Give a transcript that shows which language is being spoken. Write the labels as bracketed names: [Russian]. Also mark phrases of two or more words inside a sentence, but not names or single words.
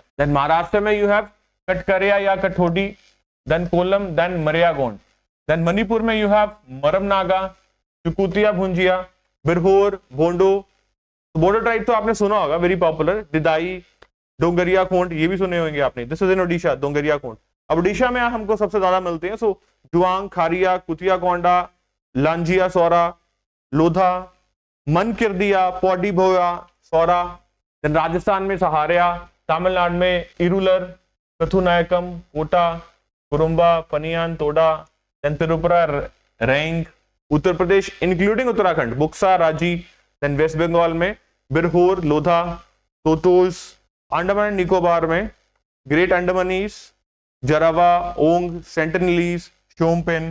[Hindi] देन महाराष्ट्र में [English] you have [Hindi] कटकरिया या कठोडी, देन कोलम, देन मरियागोंड। देन मणिपुर में [English] you have [Hindi] मरमनागा, चुकुतिया भुंजिया, बिरहोर, बोंडो। बोडो ट्राइब तो आपने सुना होगा, [English] very popular, [Hindi] दिदाई, डोंगरिया खोंड, ये भी सुने होंगे आपने। [English] this is in ओडिशा, डोंगरिया खोंड। [Hindi] अब ओडिशा में हमको सबसे ज्यादा मिलते हैं, सो जुआंग, खारिया, कुतिया कोंडा, लांजिया सौरा, लोधा, मन किरदिया, पौडी भोया, सौरा। देन राजस्थान में सहारिया, तमिलनाडु में इरुलर, कथुनायकम, कोटा, कुरुम्बा, पनियान, तोडा। देन त्रिपुरा रैंग। उत्तर प्रदेश इंक्लूडिंग उत्तराखंड, बुक्सा, राजी। देन वेस्ट बंगाल में बिरहोर, लोधा, तोतोस। अंडमान एंड निकोबार में ग्रेट अंडमानीज, जरावा, ओंग, सेंटिनलीज, शोमपेन।